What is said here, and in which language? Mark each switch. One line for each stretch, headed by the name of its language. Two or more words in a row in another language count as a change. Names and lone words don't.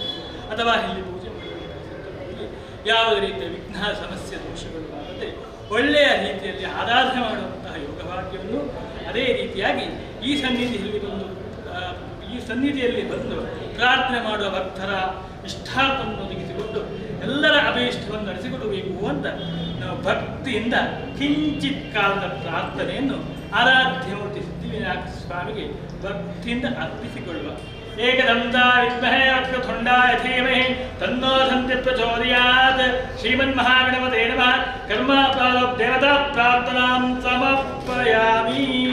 Kannada: ಅಥವಾ ಇಲ್ಲಿ ಪೂಜೆ ಮಾಡುವಂತಹ ಸಂದರ್ಭದಲ್ಲಿ ಯಾವುದೇ ರೀತಿಯ ವಿಘ್ನ ಸಮಸ್ಯೆ ದೋಷಗಳು ಆಗದೆ ಒಳ್ಳೆಯ ರೀತಿಯಲ್ಲಿ ಆರಾಧನೆ ಮಾಡುವಂತಹ ಯೋಗಭಾಗ್ಯವನ್ನು ಅದೇ ರೀತಿಯಾಗಿ ಈ ಸನ್ನಿಧಿಯಲ್ಲಿ ಬಂದು ಪ್ರಾರ್ಥನೆ ಮಾಡುವ ಭಕ್ತರ ಇಷ್ಟಾರ್ಥವನ್ನು ಒದಗಿಸಿಕೊಂಡು ಎಲ್ಲರ ಅಭೀಷ್ಟವನ್ನು ನಡೆಸಿಕೊಡಬೇಕು ಅಂತ ನಾವು ಭಕ್ತಿಯಿಂದ ಕಿಂಚಿತ್ ಕಾಲದ ಪ್ರಾರ್ಥನೆಯನ್ನು ಆರಾಧ್ಯ ಸಿದ್ಧಿವಿನಾಯಕ ಸ್ವಾಮಿಗೆ ಭಕ್ತಿಯಿಂದ ಅರ್ಪಿಸಿಕೊಳ್ಳುವ.
Sanskrit: ಏಕದಂತಾಯ ವಿದ್ಮಹೇ ವಕ್ರತುಂಡಾಯ ಧೀಮಹಿ ತನ್ನೋ ದಂತಿ ಪ್ರಚೋದಯಾತ್. ಶ್ರೀಮನ್ಮಹಾಗಣಪತೇ ನಮಃ. ಕರ್ಮಾಪಾಲೋ ದೇವತಾ ಪ್ರಾರ್ಥನಾಂ ಸಮರ್ಪಯಾಮಿ.